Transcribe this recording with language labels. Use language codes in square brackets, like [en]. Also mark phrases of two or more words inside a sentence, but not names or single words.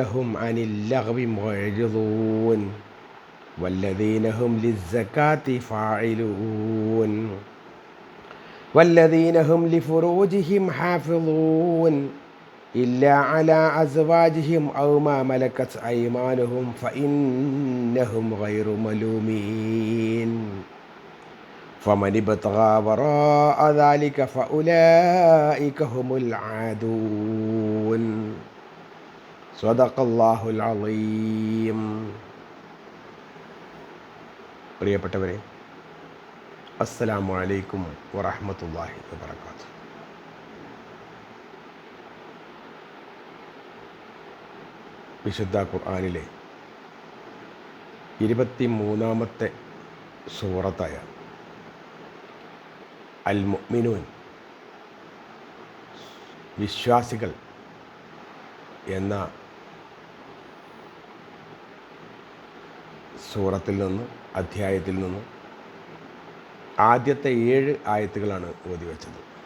[ar] هم عن اللغو معرضون والذين هم للزكاة فاعلون والذين هم لفروجهم حافظون إلا على أزواجهم أو ما ملكت أيمانهم فإنهم غير ملومين فمن ابتغى وراء ذلك فأولئك هم العادون. صدق الله العظيم. [ml] പ്രിയപ്പെട്ടവരെ, [ar] السلام عليكم ورحمة الله وبركاته. [ml] വിശുദ്ധ ഖുർആനിലെ 23-ാമത്തെ സൂറത്തായ അൽ മുഅ്മിനൂൻ, വിശ്വാസികൾ എന്ന സൂറത്തിൽ നിന്ന്, അധ്യായത്തിൽ നിന്ന് ആദ്യത്തെ 7 ആയത്തുകളാണ് ഓതി വച്ചത്.